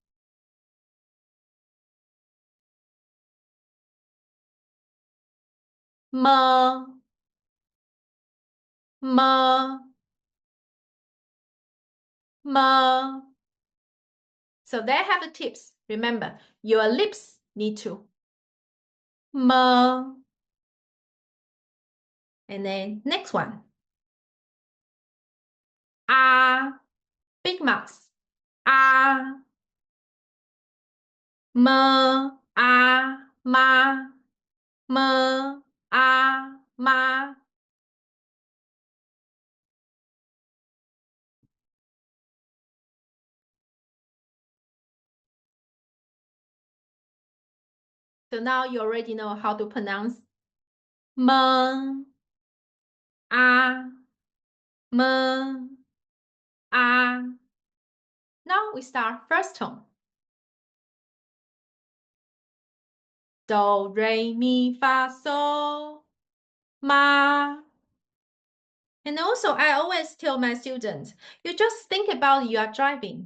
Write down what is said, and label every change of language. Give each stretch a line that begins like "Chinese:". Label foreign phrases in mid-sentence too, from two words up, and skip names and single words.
English: Ma, ma, ma. So they have the tips. Remember, your lips need to ma. And then next one. Ah, big mouth. Ah, ma, ah, ma, ma, ah, ma. So now you already know how to pronounce ma, ah, ma, ah. Now we start first tone. Do, re, mi, fa, so, ma. And also, I always tell my students, you just think about you are driving.